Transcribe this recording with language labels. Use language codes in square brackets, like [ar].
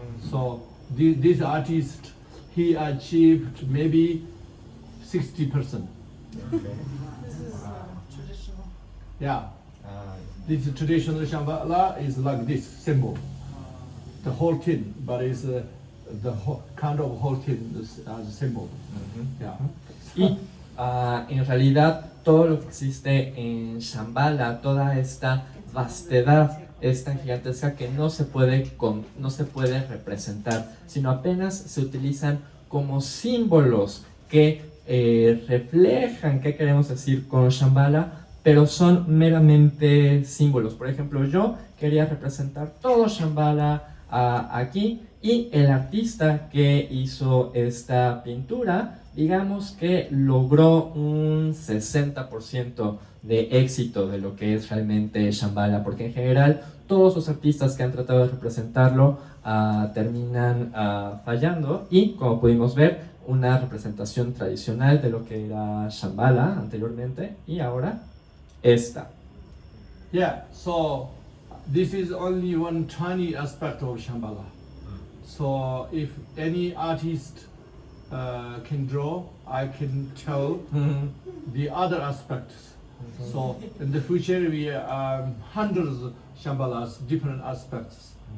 [en] So this artist, he achieved maybe 60%. This is traditional. Yeah. This traditional Shambhala is like this symbol, the whole thing, but it's the whole, kind of whole thing as a symbol. Yeah. [es] Y en realidad todo lo que existe en Shambhala, toda esta vastedad es tan gigantesca que no se puede representar, sino apenas se utilizan como símbolos que reflejan qué queremos decir con Shambhala, pero son meramente símbolos. Por ejemplo, yo quería representar todo Shambhala aquí, y el artista que hizo esta pintura, digamos que logró un 60% de éxito de lo que es realmente Shambhala, porque en general todos los artistas que han tratado de representarlo terminan fallando, y como pudimos ver, una representación tradicional de lo que era Shambhala anteriormente, y ahora esta. [en] Yeah, so this is only one tiny aspect of Shambhala. So if any artist can draw, I can tell the other aspects. So in the future we hundreds of Shambhalas, different aspects.